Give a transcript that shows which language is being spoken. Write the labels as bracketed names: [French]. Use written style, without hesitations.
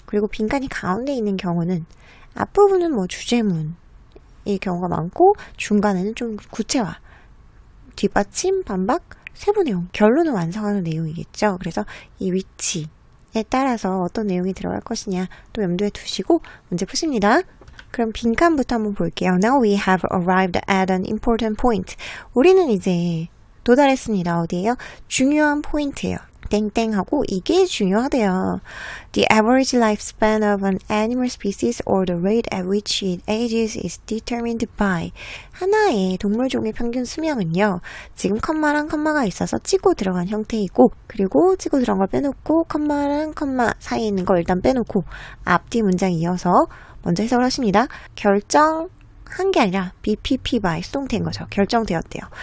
[Korean] 그리고 빈칸이 가운데 있는 경우는 앞부분은 뭐 주제문일 경우가 많고 중간에는 좀 구체화, 뒷받침, 반박, 세부 내용, 결론을 완성하는 내용이겠죠. 그래서 이 위치에 따라서 어떤 내용이 들어갈 것이냐 또 염두에 두시고 문제 푸십니다. 그럼 빈칸부터 한번 볼게요. [English] Now we have arrived at an important point. [Korean] 우리는 이제 도달했습니다. 어디에요? 중요한 포인트예요. 땡땡하고 이게 중요하대요. [English] The average lifespan of an animal species or the rate at which it ages is determined by. [Korean] 하나의 동물종의 평균 수명은요. 지금 컴마랑 컴마가 있어서 찍고 들어간 형태이고 그리고 찍고 들어간 걸 빼놓고 컴마랑 컴마 사이에 있는 걸 일단 빼놓고 앞뒤 문장 이어서 먼저 해석을 하십니다. 결정한 게 아니라 BPP by 수동태인 거죠. 결정되었대요.